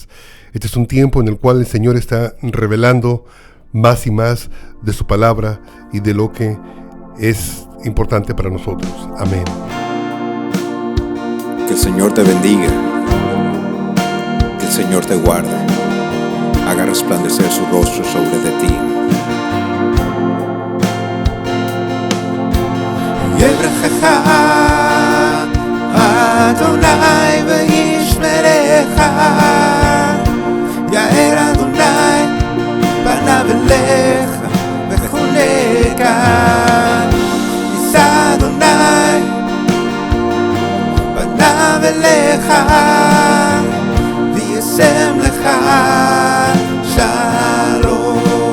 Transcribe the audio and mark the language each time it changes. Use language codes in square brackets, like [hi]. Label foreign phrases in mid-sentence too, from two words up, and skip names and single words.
[es] Este es un tiempo en el cual el Señor está revelando más y más de su palabra y de lo que es importante para nosotros. Amén. Que el Señor te bendiga, que el Señor te guarde, haga resplandecer su rostro sobre de ti. [he] יברכך אדוני וישמרך, יאר אדוני פניו אליך וחונקה, יישא אדוני פניו אליך וישם לך שלום.